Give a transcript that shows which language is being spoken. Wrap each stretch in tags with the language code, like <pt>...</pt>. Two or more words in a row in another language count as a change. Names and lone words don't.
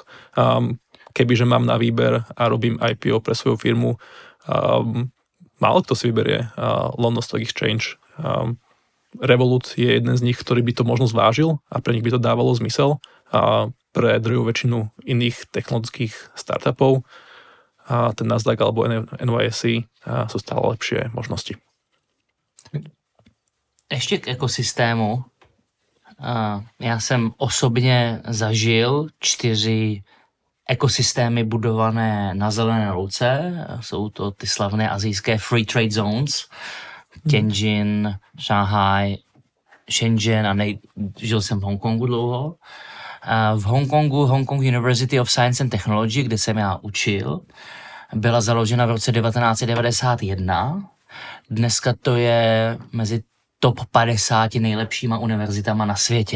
<sk>Kebyže mám na výber a robím IPO pre svoju firmu, málo kto si vyberie London Stock Exchange. Revolut je jeden z nich, ktorý by to možno zvážil a pre nich by to dávalo zmysel. A pre druhú väčšinu iných technologických startupov ten Nasdaq alebo NYSE sú stále lepšie možnosti.</sk> <cs>Ještě k ekosystému. Já jsem osobně zažil 4 ekosystémy budované na zelené louce. Jsou to ty slavné asijské</cs> <en>free trade zones.</en> <cs>Tianjin, Shanghai, Shenzhen a žil jsem v Hongkongu dlouho. V Hongkongu Hongkong University of Science and Technology, kde jsem já učil, byla založena v roce 1991. Dneska to je mezi top 50 nejlepšíma univerzitama na světě.</cs>